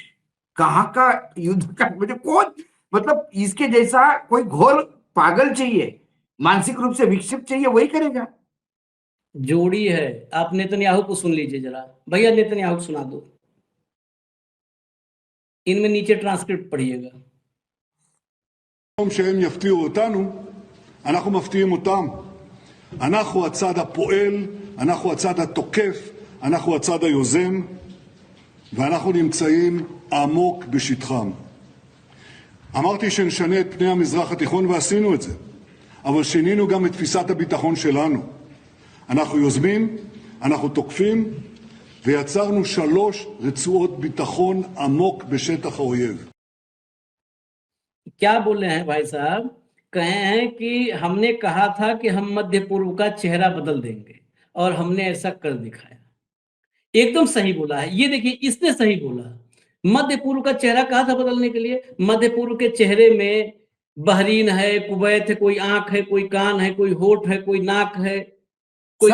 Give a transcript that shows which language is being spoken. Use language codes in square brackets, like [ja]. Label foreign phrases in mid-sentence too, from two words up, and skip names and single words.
[hi] कहां का युद्ध का मुझे कौन, मतलब इसके जैसा कोई घोर पागल चाहिए, मानसिक रूप से विक्षिप्त चाहिए, वही करेगा। जोड़ी है। आप नेतन्याहू को सुन लीजिए जरा। भैया नेतन्याहू को सुना दो, इनमें नीचे ट्रांसक्रिप्ट पढ़िएगा। [he] שהם יפתיעו אותנו, אנחנו מפתיעים אותם. אנחנו הצד הפועל, אנחנו הצד התוקף, אנחנו הצד היוזם, ואנחנו נמצאים עמוק בשטחם. אמרתי שנשנה את פני המזרח התיכון ועשינו את זה, אבל שינינו גם את תפיסת הביטחון שלנו. אנחנו יוזמים, אנחנו תוקפים, ויצרנו 3 רצועות ביטחון עמוק בשטח האויב. [hi] क्या बोल रहे हैं भाई साहब? कहे हैं कि हमने कहा था कि हम मध्य पूर्व का चेहरा बदल देंगे और हमने ऐसा कर दिखाया। एकदम सही बोला है। ये देखिए, इसने सही बोला। मध्य पूर्व का चेहरा कहा था बदलने के लिए? मध्य पूर्व के चेहरे में बहरीन है, कुवैत है, कोई आंख है, कोई कान है, कोई होठ है, कोई नाक है, कोई